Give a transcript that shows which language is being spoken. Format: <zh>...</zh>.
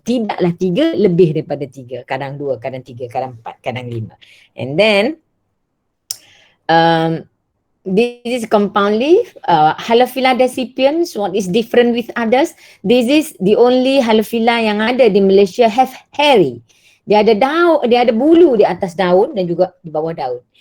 <ms>Tidaklah 3, lebih daripada 3. Kadang 2, kadang 3, kadang 4, kadang 5.</ms> <en>And then this is compound leaf, Halophila decipiens. What is different with others? This is the only Halophila</en> <ms>yang ada di</ms> <en>Malaysia have hairy.</en> <ms>Dia ada daun, dia ada bulu di atas daun dan juga di bawah daun.</ms>